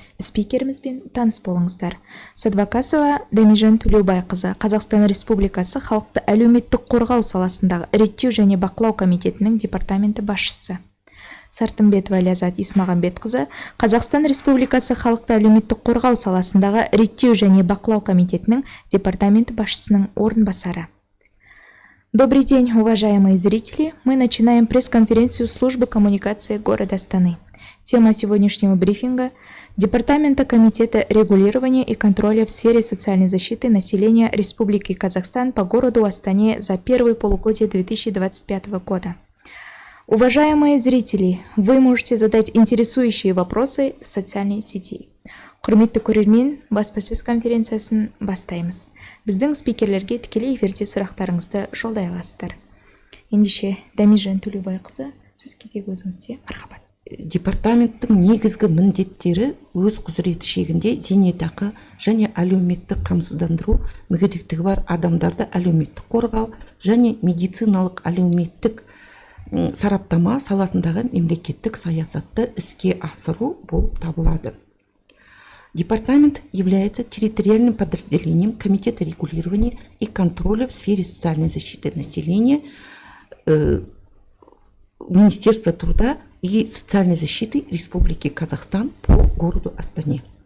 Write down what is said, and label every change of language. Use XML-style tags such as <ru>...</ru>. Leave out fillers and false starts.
<kk>Спикерімізбен таныс болыңыздар. Садвакасова Дамижан Төлеубайқызы, Қазақстан Республикасы халықты әлеуметтік қорғау саласындағы реттеу және бақылау комитетінің департаменті басшысы. Сартымбетова Лязат Исмағамбетқызы, Қазақстан Республикасы халықты әлеуметтік қорғау саласындағы реттеу және бақылау комитетінің департаменті басшысының орынбасары.</kk> <ru>Добрый день, уважаемые зрители! Мы начинаем пресс-конференцию службы коммуникации города Астаны. Тема сегодняшнего брифинга – Департамента Комитета регулирования и контроля в сфере социальной защиты населения Республики Казахстан по городу Астане за первое полугодие 2025 года. Уважаемые зрители, вы можете задать интересующие вопросы в социальной сети.</ru> <kk>Құрметті көрермен, баспасөз конференциясын бастаймыз. Біздің спикерлерге тікелей эфирде сұрақтарыңызды жолдай аласыздар. Ендеше Дамижан Төлеубайқызы, сөз кезегі өзіңізде. Мархабат. Департаменттің негізгі міндеттері өз құзыреті шегінде зейнетақы және әлеуметтік қамсыздандыру мүгедектігі бар адамдарды әлеуметтік қорғау және медициналық әлеуметтік сараптама саласындағы мемлекеттік саясатты іске асыру болып табылады.</kk> <ru>Департамент является территориальным подразделением Комитета регулирования и контроля в сфере социальной защиты населения Министерства труда и социальной защиты Республики Казахстан по городу Астане.</ru>